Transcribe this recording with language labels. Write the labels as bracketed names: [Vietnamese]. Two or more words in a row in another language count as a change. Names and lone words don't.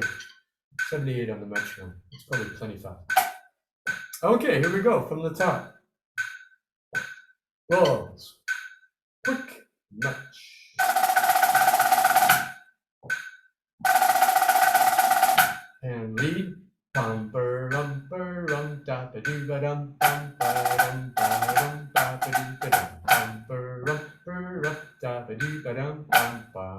[English] 78 on the metronome. It's probably plenty fast. Okay, here we go from the top. Rolls. Quick notch. And lead. Bum rum da ba doo ba dum bum ba dum ba doo ba dum bum rum da ba doo ba dum bum ba.